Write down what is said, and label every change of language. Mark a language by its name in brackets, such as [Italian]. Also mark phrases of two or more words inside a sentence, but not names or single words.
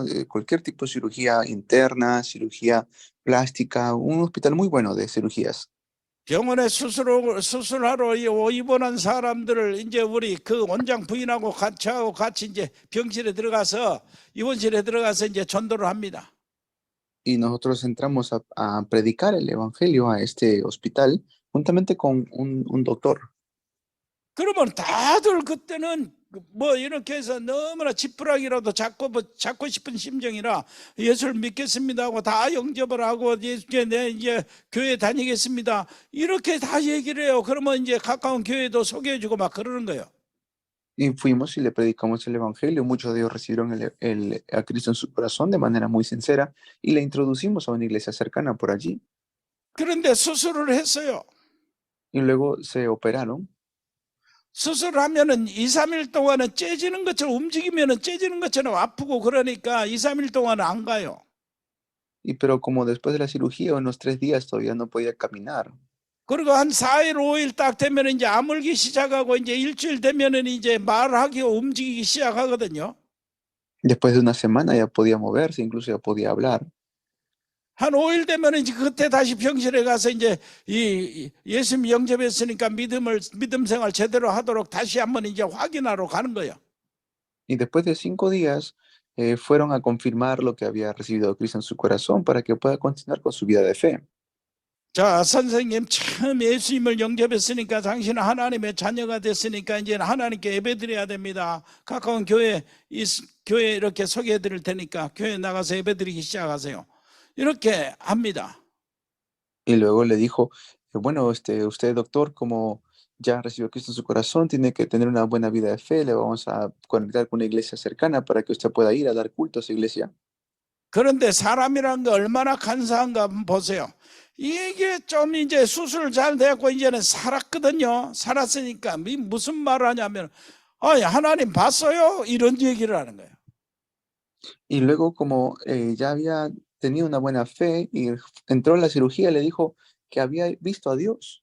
[Spanish] Cualquier tipo de cirugía interna, cirugía plástica, un hospital muy bueno de cirugías. [Korean] 병원에 수술하러 입원한 사람들을 이제 우리 그 원장 부인하고 같이 이제 병실에 들어가서 입원실에 들어가서 이제 전도를 합니다. [Spanish] Y nosotros entramos a predicar el evangelio a este hospital juntamente con un doctor. [Korean] 그러면 다들 그때는 뭐 이렇게 해서 너무나 지푸라기라도 잡고 싶은 심정이라 예수를 믿겠습니다 하고 다 영접을 하고 이제 교회 다니겠습니다 이렇게 다 얘기를 해요. 그러면 이제 가까운 교회도 소개해주고 막 그러는 거예요. [Spanish] Y fuimos y le predicamos el evangelio. Muchos de ellos recibieron a Cristo en su corazón de manera muy sincera y le introducimos a una iglesia cercana por allí. [Korean] 그런데 수술을 했어요. [Spanish] Y luego se operaron. [Korean] 수술하면은 2, 3일 동안은 째지는 것처럼 움직이면은 째지는 것처럼 아프고 그러니까 2, 3일 동안은 안 가요. [Spanish] Pero como después de la cirugía, unos 3 días todavía no podía caminar. [Korean] 그리고 한 4일, 5일 딱 되면 이제 아물기 시작하고 이제 일주일 되면은 이제 말하기, 움직이기 시작하거든요. [Spanish] Después de una semana ya podía moverse, incluso ya podía hablar. [Korean] 한 5일 되면 이제 그때 다시 병실에 가서 이제 이 예수님 영접했으니까 믿음 생활 제대로 하도록 다시 한번 이제 확인하러 가는 거예요. [Spanish] Y después de 5 días fueron a confirmar lo que había recibido Cristo en su corazón para que pueda continuar con su vida de fe. [Korean] 자, 선생님 처음 예수님을 영접했으니까 당신은 하나님의 자녀가 됐으니까 이제 하나님께 예배드려야 됩니다. 가까운 교회 이렇게 소개해 드릴 테니까 교회 나가서 예배드리기 시작하세요. 이렇게 합니다. [Spanish] Y luego le dijo, bueno, usted doctor, como ya recibió a Cristo en su corazón, tiene que tener una buena vida de fe, le vamos a conectar con una iglesia cercana para que usted pueda ir a dar culto a esa iglesia. [Korean] 그런데 사람이란 게 얼마나 간사한가 한번 보세요. 이게 좀 이제 수술 잘 되고 이제는 살았거든요. 살았으니까 무슨 말을 하냐면 하나님 봤어요? 이런 얘기를 하는 거예요. [Spanish] Y luego como ya había tenido una buena fe y entró en la cirugía, le dijo que había visto a Dios.